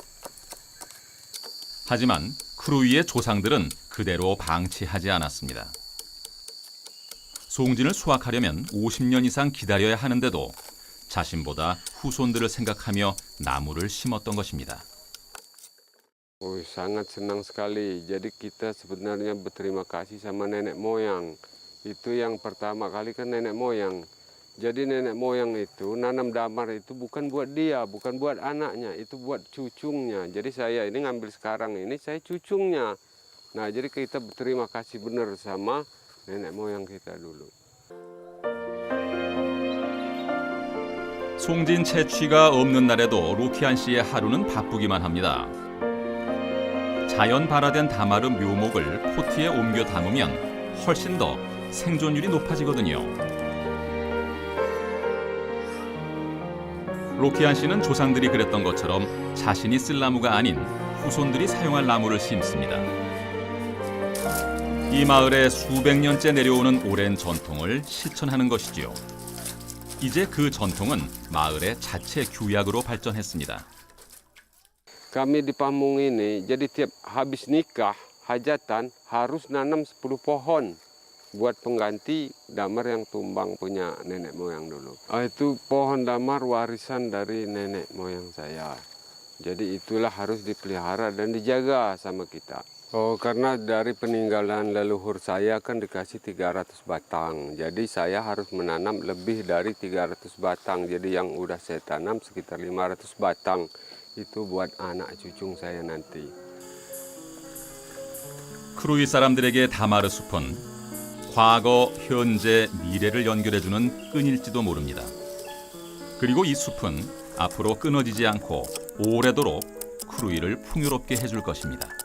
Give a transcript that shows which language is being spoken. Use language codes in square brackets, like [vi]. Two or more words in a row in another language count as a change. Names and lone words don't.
[ko] 하지만 크루이의 조상들은 그대로 방치하지 않았습니다. 송진을 수확하려면 50년 이상 기다려야 하는데도 자신보다 후손들을 생각하며 나무를 심었던 것입니다. [id] Sangat senang sekali. Jadi kita sebenarnya berterima kasih sama nenek moyang. Itu yang pertama kali kan nenek moyang. Jadi nenek moyang itu nanam damar itu bukan buat dia, bukan buat anaknya, itu buat cucunya. Jadi saya ini ngambil sekarang ini saya cucunya. Nah, jadi kita berterima kasih benar sama nenek moyang kita dulu. [ko] 송진 채취가 없는 날에도 로키안 씨의 하루는 바쁘기만 합니다. 자연 발화된 다마르 묘목을 포트에 옮겨 담으면 훨씬 더 생존율이 높아지거든요. 로키안 씨는 조상들이 그랬던 것처럼 자신이 쓸 나무가 아닌 후손들이 사용할 나무를 심습니다. 이 마을에 수백 년째 내려오는 오랜 전통을 실천하는 것이지요. 이제 그 전통은 마을의 자체 규약으로 발전했습니다. [id] Kami di Pamung ini, jadi tiap habis nikah, hajatan, harus nanam 10 pohon buat pengganti damar yang tumbang punya nenek moyang dulu. Itu pohon damar warisan dari nenek moyang saya. Jadi itulah harus dipelihara dan dijaga sama kita. Oh, karena dari peninggalan leluhur saya kan dikasih 300 batang. Jadi saya harus menanam lebih dari 300 batang. Jadi yang udah saya tanam sekitar 500 batang. itu buat anak cucu saya nanti. [ko] 크루이 사람들에게 다마르 숲은 과거, 현재, 미래를 연결해주는 끈일지도 모릅니다. 그리고 이 숲은 앞으로 끊어지지 않고 오래도록 크루이를 풍요롭게 해줄 것입니다.